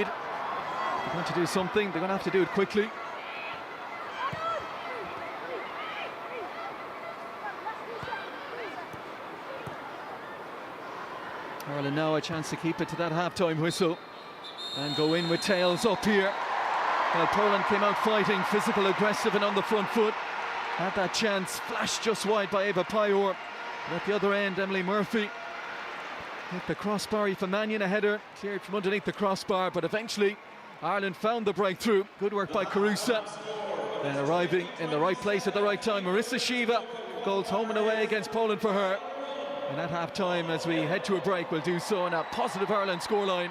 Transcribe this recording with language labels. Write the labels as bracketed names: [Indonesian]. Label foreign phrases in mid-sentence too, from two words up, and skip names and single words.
[English] They're going to do something, they're going to have to do it quickly. Ireland now a chance to keep it to that half-time whistle and go in with tails up here. Well, Poland came out fighting, physical, aggressive and on the front foot. Had that chance, flashed just wide by Eva Payor. And at the other end, Emily Murphy hit the crossbar. Aoife Mannion, a header cleared from underneath the crossbar, but eventually Ireland found the breakthrough. Good work by Carusa. And arriving in the right place at the right time, Marissa Sheva. Goals home and away against Poland for her. And at half-time, as we head to a break, we'll do so on a positive Ireland scoreline.